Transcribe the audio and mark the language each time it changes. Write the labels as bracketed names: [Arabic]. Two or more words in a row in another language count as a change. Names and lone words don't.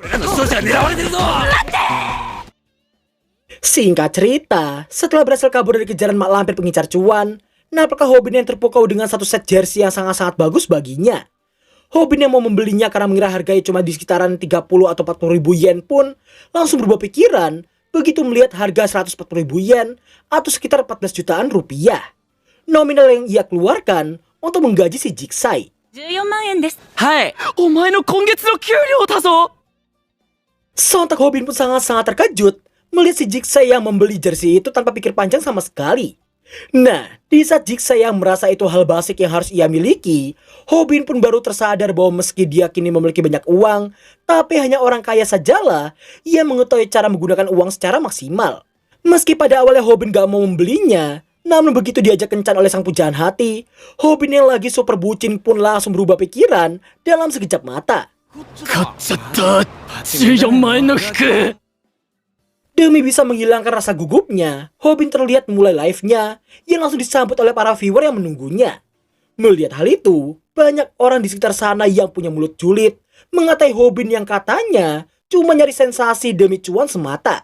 [Indonesian] Singkat cerita, setelah berhasil kabur dari kejaran mak lampir pengincar cuan, nampaknya Hobin yang terpukau dengan satu set jersey yang sangat-sangat bagus baginya. Hobin yang mau membelinya karena mengira harganya cuma di sekitaran 30 atau 40 ribu yen pun langsung berubah pikiran begitu melihat harga 140 ribu yen atau sekitar 14 jutaan rupiah. Nominal yang ia keluarkan untuk menggaji si Jigsaw. [Japanese] 14 万円です。はい、お前の今月の給料だぞ。 [Indonesian] Sontak Hobin pun sangat-sangat terkejut melihat si Jigsaw yang membeli jersey itu tanpa pikir panjang sama sekali. Nah, di saat Jigsaw yang merasa itu hal basic yang harus ia miliki, Hobin pun baru tersadar bahwa meski dia kini memiliki banyak uang, tapi hanya orang kaya sajalah yang mengetahui cara menggunakan uang secara maksimal. Meski pada awalnya Hobin gak mau membelinya, namun begitu diajak kencan oleh sang pujaan hati, Hobin yang lagi super bucin pun langsung berubah pikiran dalam sekejap mata. [Japanese] 買っちゃった14万円の服 [Indonesian] Demi bisa menghilangkan rasa gugupnya, Hobin terlihat memulai live-nya yang langsung disambut oleh para viewer yang menunggunya. Melihat hal itu, banyak orang di sekitar sana yang punya mulut julid mengatai Hobin yang katanya cuma nyari sensasi demi cuan semata.